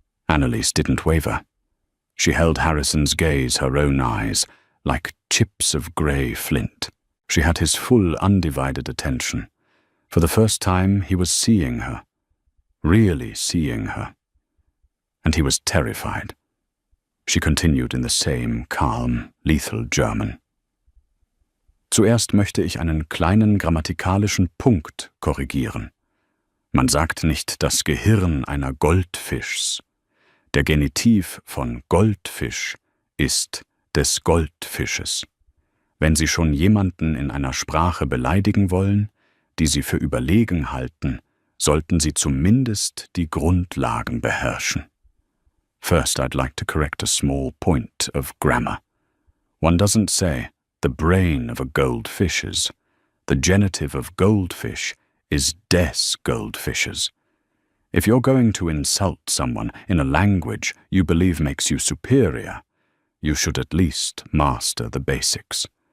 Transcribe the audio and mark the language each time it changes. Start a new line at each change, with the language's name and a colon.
English: Anneliese didn't waver. She held Harrison's gaze, her own eyes, like chips of grey flint. She had his full, undivided attention. For the first time, he was seeing her, really seeing her. And he was terrified. She continued in the same calm, lethal German.
German: Zuerst möchte ich einen kleinen grammatikalischen Punkt korrigieren. Man sagt nicht das Gehirn einer Goldfischs. Der Genitiv von Goldfisch ist des Goldfisches. Wenn Sie schon jemanden in einer Sprache beleidigen wollen, die Sie für überlegen halten, sollten Sie zumindest die Grundlagen beherrschen.
English: First, I'd like to correct a small point of grammar. One doesn't say the brain of a goldfish is. The genitive of goldfish is des Goldfishes. If you're going to insult someone in a language you believe makes you superior, you should at least master the basics.